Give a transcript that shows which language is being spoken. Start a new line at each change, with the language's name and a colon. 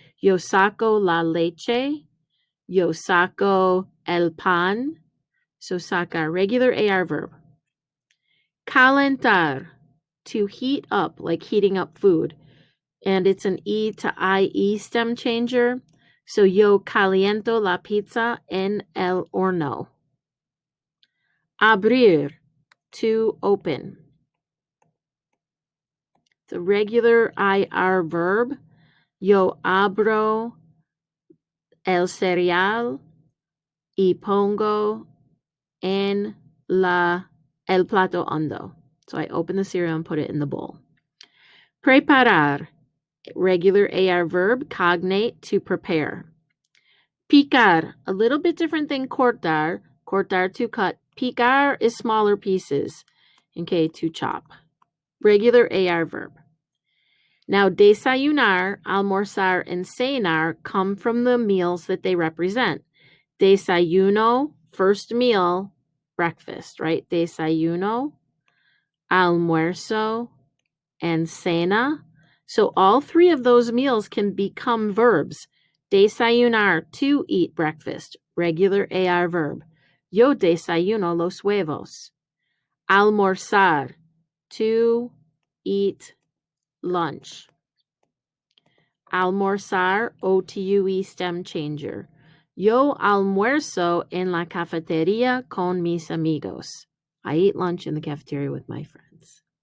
Spanish: Yo saco la leche, yo saco el pan.
English: So sacar, regular AR verb. Calentar, to heat up, like heating up food. And it's an E to IE stem changer.
Spanish: So yo caliento la pizza en el horno.
English: Abrir, to open. The regular IR verb.
Spanish: Yo abro el cereal y pongo en el plato hondo.
English: So I open the cereal and put it in the bowl. Preparar, regular AR verb, cognate, to prepare. Picar, a little bit different than cortar. Cortar, to cut. Picar is smaller pieces, okay, to chop. Regular AR verb. Now, desayunar, almorzar, and cenar come from the meals that they represent. Desayuno, first meal, breakfast, right?
Spanish: Desayuno, almuerzo, and cena.
English: So all three of those meals can become verbs. Desayunar, to eat breakfast, regular AR verb.
Spanish: Yo desayuno los huevos. Almorzar,
English: to eat lunch. Almorzar, OTUE stem changer.
Spanish: Yo almuerzo en la cafetería con mis amigos.
English: I eat lunch in the cafeteria with my friends.